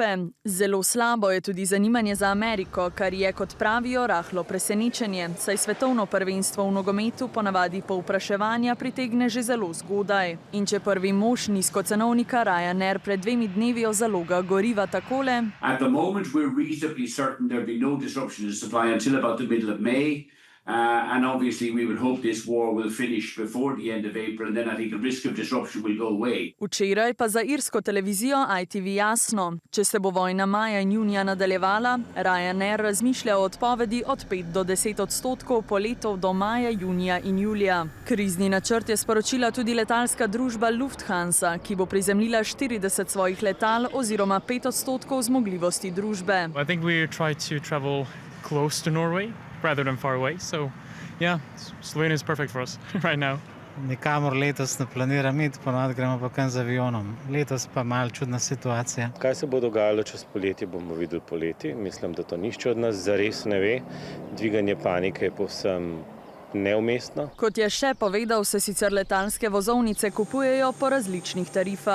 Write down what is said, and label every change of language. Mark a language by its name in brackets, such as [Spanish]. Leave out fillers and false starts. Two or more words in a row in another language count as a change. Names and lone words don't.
[Slovenian] Zelo slabo je tudi zanimanje za Ameriko, kar je, kot pravijo, rahlo presenečenje, saj svetovno prvenstvo v nogometu ponavadi povpraševanja pritegne že zelo zgodaj. In če prvi mož nizkocenovnika Ryanair pred 2 dnevi zaloga goriva takole: [English] At the moment we're reasonably certain there'll be no disruption in supply until about the middle of May. And obviously we would hope this war will finish before the end of April, and then I think the risk of disruption will go away. [Slovenian] Včeraj pa za irsko televizijo ITV jasno, če se bo vojna maja in junija nadaljevala, Ryanair razmišlja o odpovedi od 5 do 10% poletov do maja, junija in julija. Krizni načrt je sporočila tudi letalska družba Lufthansa, ki bo prizemljila 40 svojih letal oziroma 5% zmogljivosti družbe. [English] I think we try to travel close to Norway rather than far away. So, yeah, Slovenia is perfect for us right now. [Slovenian] Nikamor letos ne planiram iti, ponovadi gremo pa kam z avionom. Letos pa malo čudna situacija. Kaj se bo dogajalo čez poletje, bomo videli poleti. Mislim, da to nišče od nas zares ne ve. Dviganje panike je povsem neumestno. Kot je še povedal, se sicer letalske vozovnice kupujejo po različnih tarifah.